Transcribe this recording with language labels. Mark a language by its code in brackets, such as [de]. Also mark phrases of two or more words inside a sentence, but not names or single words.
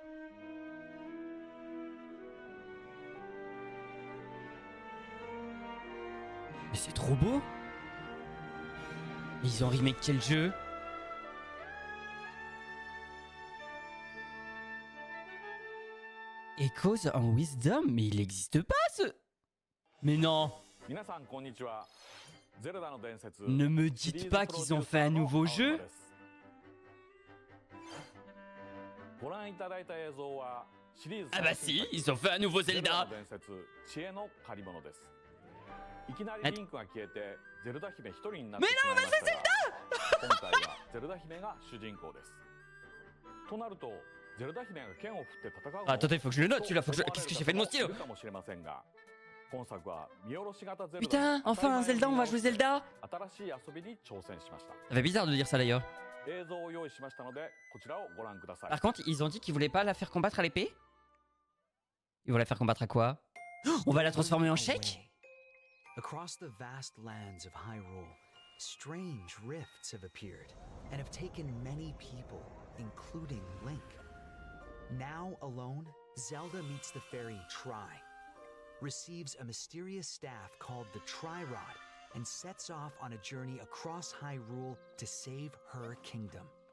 [fr] Mais c'est trop beau. Ils ont remake quel jeu? Echoes en Wisdom? Mais il n'existe pas ce... Mais non. [ja] 皆さんこんにちは。ゼルダの伝説。 [fr] Ne me dites pas qu'ils ont fait un nouveau jeu. [ja] ご覧いただいた映像はシリーズ [fr] Ah bah si, ils ont fait un nouveau [ja] ゼルダ [fr] Zelda. [ja] の伝説知恵の借り物です。いきなりリンクが消えてゼルダ姫一人になってしまいましたが、今回はゼルダ姫が主人公です。となるとゼルダ姫が剣を振って戦うの [fr] Attendez, faut que je le note celui-là, faut que je... Qu'est-ce que j'ai fait de mon stylo? [ja] かもしれませんが、今作は見下ろし型ゼルダ [fr] Putain, enfin un Zelda, on va jouer Zelda. [ja] 新しい遊びに挑戦しました。 [fr] Ça fait bizarre de dire ça d'ailleurs. [ja] 映像を用意しましたのでこちらをご覧ください。 [fr] Par contre, ils ont dit qu'ils voulaient pas la faire combattre à l'épée. Ils vont la faire combattre à quoi? On va la transformer en chèque? [en] Across the vast lands of Hyrule, strange rifts have appeared and have taken many people, including Link. Now alone, Zelda meets the fairy Tri, receives a mysterious staff called the Tri-Rod, and sets off on a journey across Hyrule to save her kingdom.